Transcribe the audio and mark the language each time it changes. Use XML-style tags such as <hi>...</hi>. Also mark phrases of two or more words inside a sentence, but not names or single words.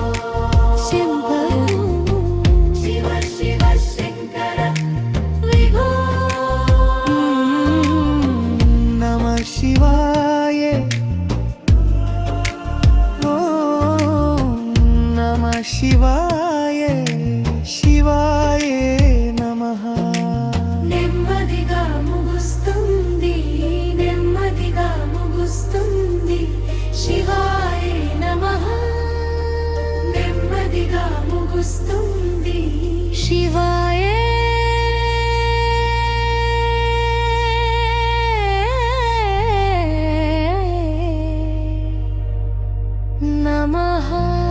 <sa>शंभो शिव शिव शंकर विभो नमः शिवाय ॐ नमः शिवाय शिवाय नमः</sa> <te>నెమ్మదిగా ముగుస్తుంది</te> <sa>శివాయ నమః</sa> <te>నెమ్మదిగా ముగుస్తుంది</te> <sa>శివాయ నమః</sa>